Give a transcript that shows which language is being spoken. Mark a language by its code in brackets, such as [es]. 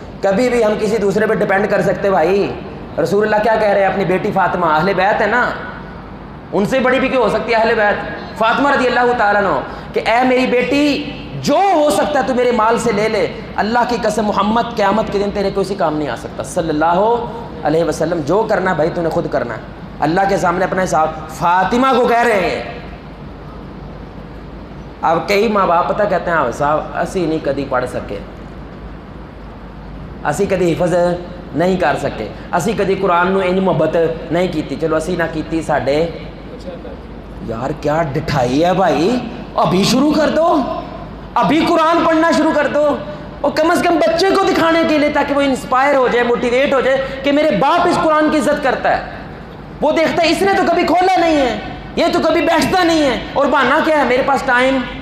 [ur] کبھی بھی ہم کسی دوسرے پہ ڈپینڈ کر سکتے بھائی. رسول اللہ کیا کہہ رہے ہیں؟ اپنی بیٹی فاطمہ اہل بیت ہے نا، ان سے بڑی بھی کیوں ہو سکتی ہے اہل بیت؟ فاطمہ رضی اللہ تعالیٰ عنہ کہ اے میری بیٹی جو ہو سکتا ہے تو میرے مال سے لے لے، اللہ کی قسم محمد قیامت کے دن تیرے کوئی کام نہیں آ سکتا صلی اللہ علیہ وسلم. جو کرنا بھائی تو نے خود کرنا ہے، اللہ کے سامنے اپنا حساب. فاطمہ کو کہہ رہے ہیں. اب کئی ماں باپ پتہ کہتے ہیں [pa] صاحب اسی نہیں کدی پڑھ سکے، اسی کدی حفظ نہیں کر سکے، اسی کدی قرآن نو انج محبت نہیں کیتی. چلو اسی نہ کیتی ساڈے یار کیا ڈٹھائی ہے [ur] بھائی، ابھی شروع کر دو، ابھی قرآن پڑھنا شروع کر دو، اور کم از کم بچے کو دکھانے کے لیے تاکہ وہ انسپائر ہو جائے، موٹیویٹ ہو جائے کہ میرے باپ اس قرآن کی عزت کرتا ہے. وہ دیکھتا ہے اس نے تو کبھی کھولا نہیں ہے، یہ تو کبھی بیٹھتا نہیں ہے، اور بہانا کیا ہے میرے پاس ٹائم.